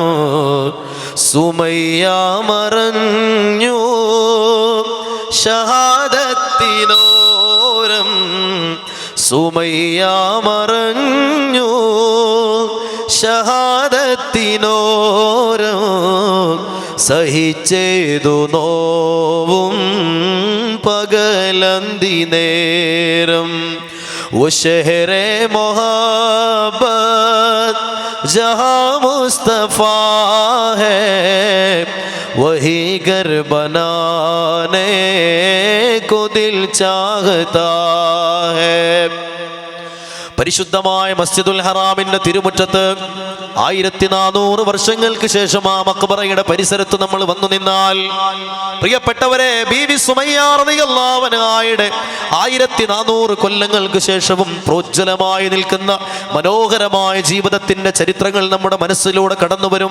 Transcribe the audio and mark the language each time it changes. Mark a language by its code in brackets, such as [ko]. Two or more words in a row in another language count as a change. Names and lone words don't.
[ml] സുമയ്യ മറഞ്ഞു ഷഹാദത്തിനോരം, സുമയ്യ മറഞ്ഞു ഷഹാദത്തിനോരം. സഹിച്ചേതു നോവും പകലന്തി നേരം. [ur] وہ شہرِ محبت جہاں مصطفیٰ ہے وہی گھر بنانے کو دل چاہتا ہے. [ml] പരിശുദ്ധമായ മസ്ജിദുൽ ഹറാമിന്റെ തിരുമുറ്റത്ത് 1400 വർഷങ്ങൾക്ക് ശേഷം ആ മഖ്ബറയുടെ പരിസരത്ത് നമ്മൾ വന്നു നിന്നാൽ, പ്രിയപ്പെട്ടവരെ, ബീവി സുമയ്യ [ar] رضي الله عنها [ml] 1400 കൊല്ലങ്ങൾക്ക് ശേഷവും പ്രോജ്വലമായി നിൽക്കുന്ന മനോഹരമായ ജീവിതത്തിന്റെ ചരിത്രങ്ങൾ നമ്മുടെ മനസ്സിലൂടെ കടന്നു വരും.